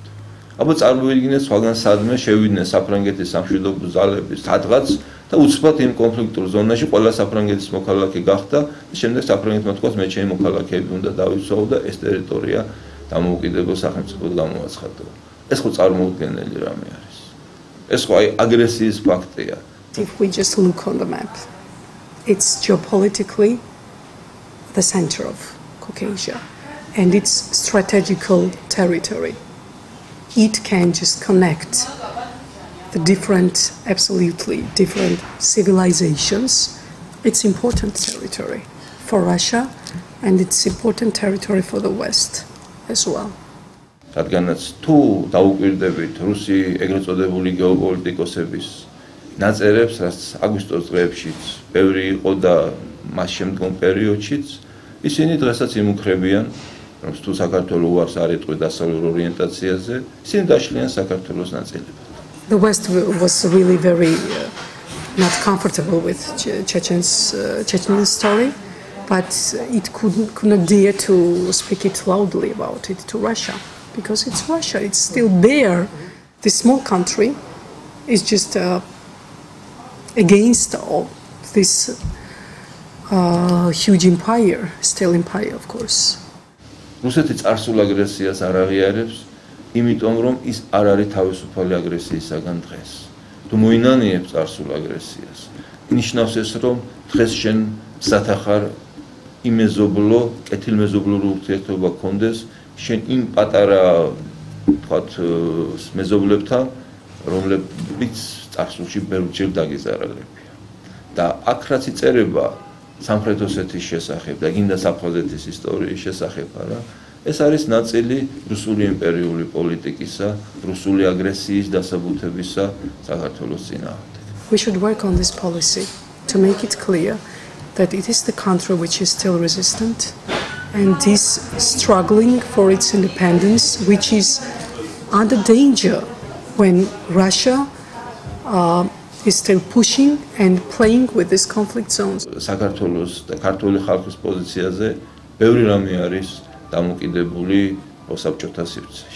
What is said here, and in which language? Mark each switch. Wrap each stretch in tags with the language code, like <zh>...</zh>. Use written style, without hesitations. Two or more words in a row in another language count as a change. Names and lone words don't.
<ka>აბა წარმოვიდგინეთ სხვაგან სადმე შევიდნენ საფრანგეთის სამშვიდობო ძალები სადღაც და უცბად იმ კონფლიქტურ ზონაში ყველა საფრანგეთის მოქალაქე გახდა და შემდეგ საფრანგეთმა თქვა მე ჩემი მოქალაქეები უნდა დავიცვაო და ეს ტერიტორია დამოუკიდებელ სახელმწიფოდ გამოაცხადო. ეს ხო წარმოუდგენელი რამე არის. ეს ხო აი აგრესიის ფაქტია.</ka> <en>If we just look on the map, it's geopolitically the center of Caucasia and it's strategical territory. It can just connect the absolutely different civilizations. It's important territory for Russia and it's important territory for the West as well.</en> <ka>რადგანაც თუ დაუკვირდებით რუსი ეგრეთ წოდებული გეოპოლიტიკოსების ნაწერებს, რაც აგვისტოს დღეებშიც ბევრი იყო და მას შემდგომ პერიოდშიც, ისინი დღესაც იმუქრებიან, რომ თუ საქართველოს უარს არ იტყვი დასავლურ ორიენტაციაზე, ისინი დაშლიან საქართველოს ნაწილებად.</ka> <en>The West was really very not comfortable with Chechen story, but it could not dare to speak it loudly about it to Russia, because it's Russia, it's still there. This small country is just against all this huge empire, still empire, of course.</en> <ka>რუსეთი წარსულ აგრესიას არ აღიარებს, იმიტომ რომ ის არ არის თავისუფალი აგრესიისაგან დღეს. თუ მოინანიებს წარსულ აგრესიას ნიშნავს ეს, რომ დღეს შენ სათახარ იმეზობლო, კეთილმეზობლური ურთიერთობა გქონდეს შენ იმ პატარა თქვათ მეზობლებთან, რომლებიც წარსულში ბევრჯერ დაგეზარალებია. და აქ რაც იწერება სამხრეთ ოსეთის შესახებ და გინდა აფხაზეთის ისტორიის შესახებ არა, ეს არის ნაწილი რუსული იმპერიული პოლიტიკისა, რუსული აგრესიის დასაბუთებისა საქართველოს წინააღმდეგ.</ka> <en>We should work on this policy to make it clear that it is the country which is still resistant and is struggling for its independence, which is under danger when Russia is still pushing and playing with these conflict zones.</en> <ka>საქართველოს და ქართული ხალხის პოზიციაზე ბევრი რამე არის დამოკიდებული ოსაბჭოთა სივრცეში.</ka>